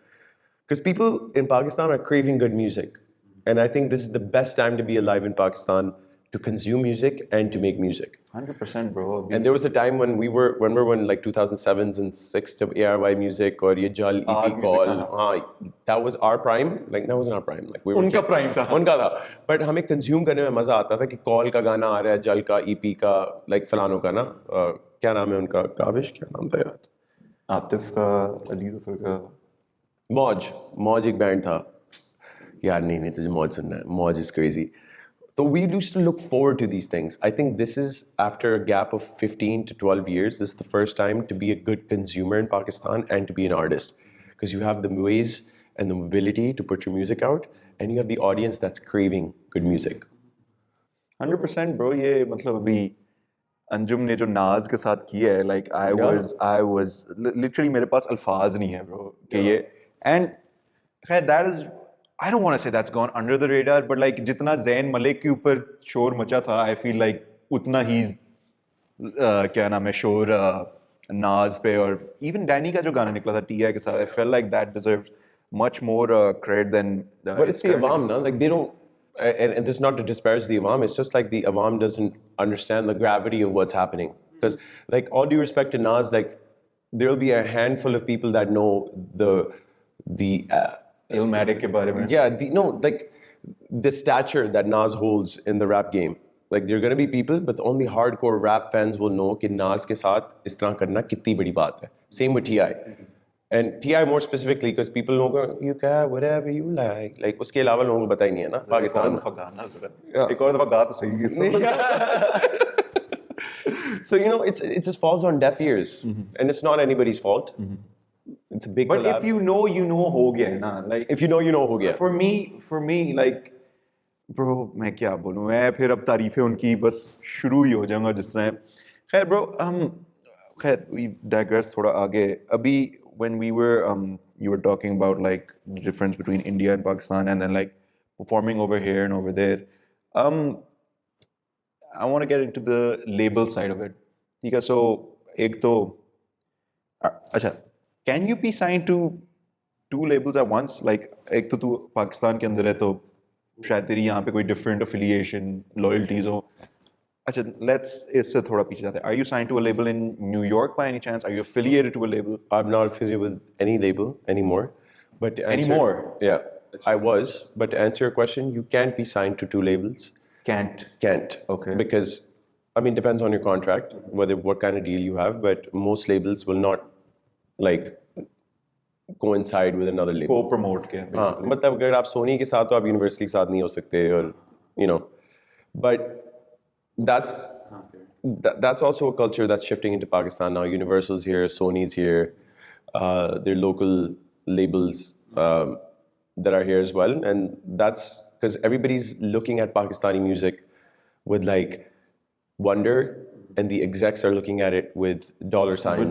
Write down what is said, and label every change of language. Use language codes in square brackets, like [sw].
[en] Because people in Pakistan are craving good music. And I think this is the best time to be alive in Pakistan, to consume music and to make music. 100% bro. And there was a time when we were in like 2007s and 6 to ARY music or ye Jal EP call. That was our prime. Like that wasn't our prime. Like we were [hi] उनका prime था. उनका था. But हमें consume करने में मजा आता था कि कॉल का गाना आ रहा है, जल का EP का, like फलानों का ना, क्या नाम है उनका, काविश क्या नाम था यार, आतिफ का, अली ज़फ़र का, मौज एक बैंड था यार. नहीं तुझे मौज सुनना है, मौज is crazy. [en] So we used to look forward to these things. I think this is, after a gap of 15 to 12 years, this is the first time to be a good consumer in Pakistan and to be an artist. Because you have the ways and the mobility to put your music out, and you have the audience that's craving good music. 100% bro. [hi] ये मतलब अभी अंजुम ने जो नाज के साथ किया है, like I was literally मेरे पास अल्फाज नहीं है bro कि ये, and खैर that is, [en] I don't want to say that's gone under the radar, [hi] but like जितना ज़ैन मलिक के ऊपर शोर मचा था, I feel like उतना ही क्या नाम है शोर नाज पे, और even डैनी का जो गाना निकला था टीआई के साथ, [en] I felt like that deserved much more credit than But it's the Awam, no? Like they don't, and this is not to disparage the Awam, it's just like the Awam doesn't understand the gravity of what's happening. Because like all due respect to Nas, like there'll be a handful of people that know the [hi] Illmatic के बारे में. [en] Yeah, like the stature that Nas holds in the rap game. Like there are going to be people, but only hardcore rap fans will know [hi] कि Nas के साथ इस तरह करना कितनी बड़ी बात है. [en] Same with T.I. And T.I. more specifically, because people know you can whatever you like. [hi] Like उसके अलावा लोगों को पता ही नहीं है ना पाकिस्तान में. एक और दफा गा तो सही है. [en] So it just falls on deaf ears, and it's not anybody's fault. It's a big but collab. if you know हो गया है ना, like if you know हो गया. [hi] For me like bro, मैं क्या बोलूँ, मैं फिर अब तारीफें उनकी बस शुरू ही हो जाऊंगा जिस तरह. खैर bro, खैर we digress थोड़ा आगे. [en] अभी when we were you were talking about like the difference between India and Pakistan, and then like performing over here and over there. I want to get into the label side of it. ठीक है, so [hi] एक तो अच्छा, can you be signed to two labels at once? Like एक तो तू पाकिस्तान के अंदर है तो शायद तेरी यहाँ पे कोई different affiliation, loyalties हो. अच्छा, let's इससे थोड़ा पीछे जाते हैं. [en] Are you signed to a label in New York by any chance? Are you affiliated to a label? I'm not affiliated with any label anymore. But to answer, Anymore? Yeah, I was. But to answer your question, you can't be signed to two labels. Can't. Can't. Okay. Because, I mean, depends on your contract, what kind of deal you have. But most labels will not like coincide with another label. [hi] Co-promote के हाँ, [en] basically. [hi] मतलब अगर आप सोनी के साथ हो आप universal के साथ नहीं हो सकते और you know, [en] but that's that's also a culture that's shifting into Pakistan now. Universal's here, Sony's here, there are local labels that are here as well, and that's because everybody's looking at Pakistani music with like wonder, and the execs are looking at it with dollar signs,